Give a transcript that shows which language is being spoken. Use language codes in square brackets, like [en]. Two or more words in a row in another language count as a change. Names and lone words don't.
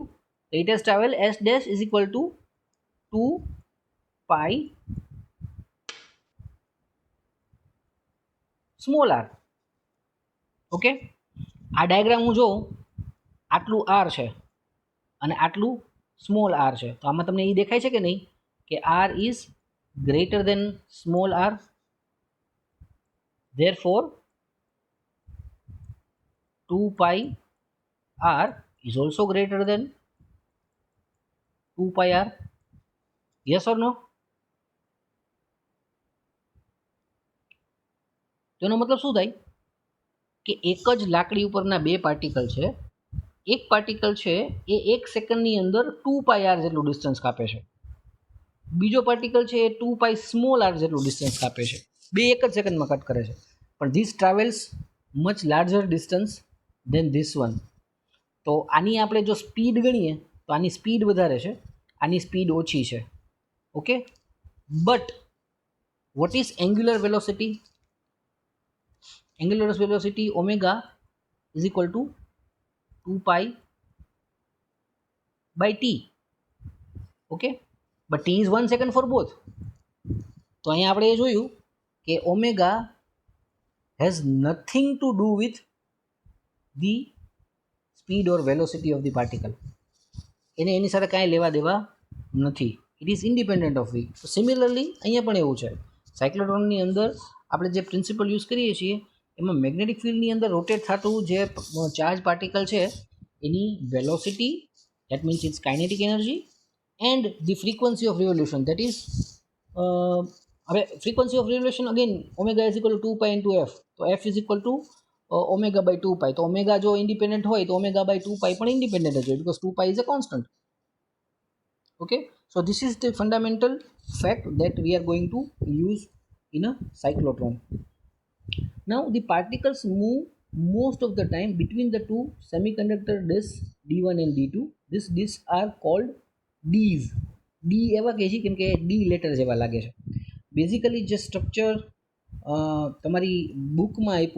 [en] it has travel s dash is equal to 2 pi small r. [gu] ઓકે, આ ડાયાગ્રામ હું જોઉં, આટલું આર છે અને આટલું [en] small r [gu] છે, તો આમાં તમને એ દેખાય છે કે નહીં કે [en] r is greater than small r, therefore 2 pi r is also greater than 2 pi r. Yes or no? [gu] તેનો મતલબ શું થાય કે એક જ લાકડી ઉપરના બે પાર્ટિકલ છે, એક પાર્ટિકલ છે એ 1 સેકન્ડની અંદર 2 [en] pi r [gu] જેટલું ડિસ્ટન્સ કાપે છે, બીજો પાર્ટિકલ છે એ 2 [en] pi small r [gu] જેટલું ડિસ્ટન્સ કાપે છે, બે એક જ સેકન્ડમાં કટ કરે છે, પણ [en] this travels much larger distance than this one. [gu] તો આની આપણે જો સ્પીડ ગણીએ તો આની સ્પીડ વધારે છે, આની સ્પીડ ઓછી છે. [en] okay, but what is angular velocity? Angular velocity omega is equal to 2 pi by t. Okay, but t is 1 second for both. [gu] તો અહીંયા આપણે એ જોયું કે [en] omega has nothing to do with the speed or velocity of the particle. [gu] એને એની સાથે કાંઈ લેવા દેવા નથી. [en] It is independent of v. So similarly [gu] અહીંયા પણ એવું છે. સાયક્લોટ્રોનની અંદર આપણે જે પ્રિન્સિપલ યુઝ કરીએ છીએ એમાં મેગ્નેટિક ફિલ્ડની અંદર રોટેટ થતું જે ચાર્જ પાર્ટિકલ છે એની વેલોસિટી, [en] that means it's kinetic energy, and the frequency of revolution, that is હવે frequency of revolution again omega is equal to 2 pi into f, તો f is equal to omega by 2 pi ઇન્ટુ એફ, તો એફ ઇઝ ઇક્વલ ટુ ઓમેગા બાય 2 પાઈ. [gu] તો ઓમેગા જો ઇન્ડિપેન્ડન્ટ હોય તો [en] omega by [gu] 2 પાઈ પણ ઇન્ડિપેન્ડન્ટ જ હોય, [en] because 2 pi is a constant. Okay, so this is the fundamental fact that we are going to use in a cyclotron. Now the particles move most of the time between the two semiconductor discs D1 and D2. These discs are called Ds. [gu] D એવા કહે છે કેમ કે D લેટર જેવા લાગે છે. બેઝિકલી જે સ્ટ્રક્ચર તમારી બુકમાં આપ્યું